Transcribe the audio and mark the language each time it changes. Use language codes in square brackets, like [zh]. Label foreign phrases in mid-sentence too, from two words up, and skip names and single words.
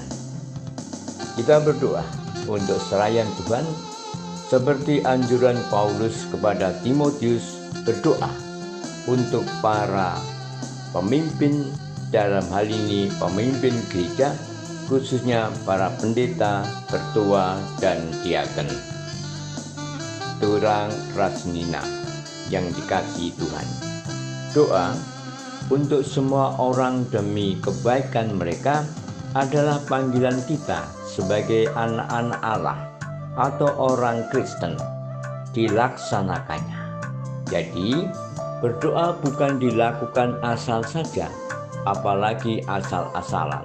[id] Kita berdoa untuk selayan Tuhan seperti anjuran Paulus kepada Timotius, berdoa untuk para pemimpin, dalam hal ini pemimpin gereja, khususnya para pendeta, pertua, dan diaken. [btx] Turang rasnina [id] yang dikasihi Tuhan. Doa untuk semua orang demi kebaikan mereka adalah panggilan kita sebagai anak-anak Allah atau orang Kristen, dilaksanakannya. Jadi, berdoa bukan dilakukan asal saja, apalagi asal-asalan.